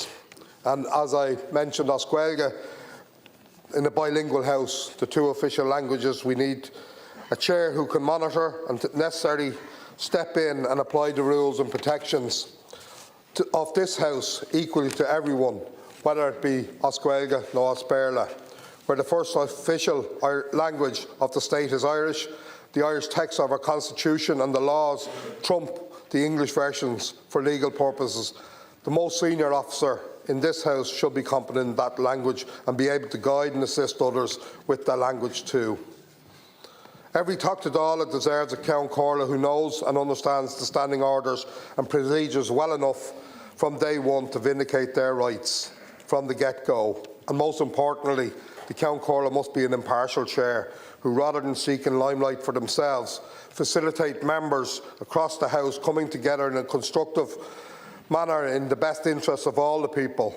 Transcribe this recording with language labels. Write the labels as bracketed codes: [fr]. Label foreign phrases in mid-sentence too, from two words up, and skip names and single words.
[en] And as I mentioned, [ga] as Gaeilge, [en] in a bilingual house, the two official languages, we need a chair who can monitor and necessarily step in and apply the rules and protections of this House equally to everyone, whether it be [ga] as Gaeilge [en] or [ga] as Béarla, [en] where the first official language of the state is Irish, the Irish text of our Constitution and the laws trump the English versions for legal purposes. The most senior officer in this House should be competent in that language and be able to guide and assist others with that language too. Every Dr. Dála deserves a Ceann Comhairle who knows and understands the standing orders and procedures well enough from day one to vindicate their rights from the get-go. And most importantly, the Ceann Comhairle must be an impartial chair who, rather than seeking limelight for themselves, facilitate members across the House coming together in a constructive manner in the best interests of all the people.